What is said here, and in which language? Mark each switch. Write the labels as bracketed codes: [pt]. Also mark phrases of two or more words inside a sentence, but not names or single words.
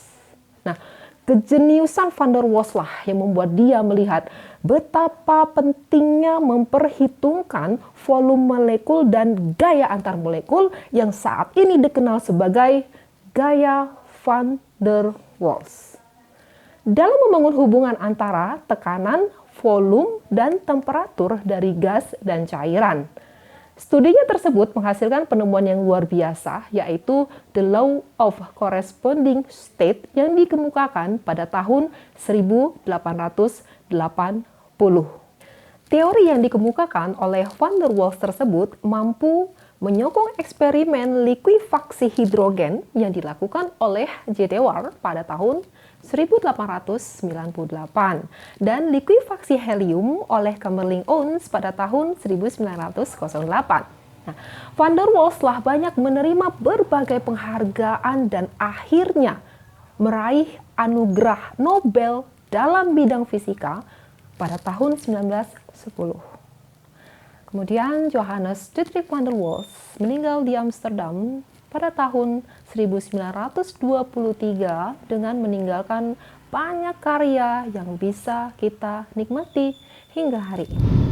[id] Nah, kejeniusan Van der Waals lah yang membuat dia melihat betapa pentingnya memperhitungkan volume molekul dan gaya antar molekul yang saat ini dikenal sebagai gaya Van der Waals. Dalam membangun hubungan antara tekanan, volume, dan temperatur dari gas dan cairan. Studinya tersebut menghasilkan penemuan yang luar biasa, yaitu [en] the law of corresponding state [id] yang dikemukakan pada tahun 1883. Teori yang dikemukakan oleh van der Waals tersebut mampu menyokong eksperimen likuifaksi hidrogen yang dilakukan oleh J. Dewar pada tahun 1898 dan likuifaksi helium oleh Kamerlingh Onnes pada tahun 1908. Nah, van der Waals telah banyak menerima berbagai penghargaan dan akhirnya meraih anugerah Nobel dalam bidang fisika pada tahun 1910. Kemudian Johannes Dietrich van der Waals meninggal di Amsterdam pada tahun 1923 dengan meninggalkan banyak karya yang bisa kita nikmati hingga hari ini.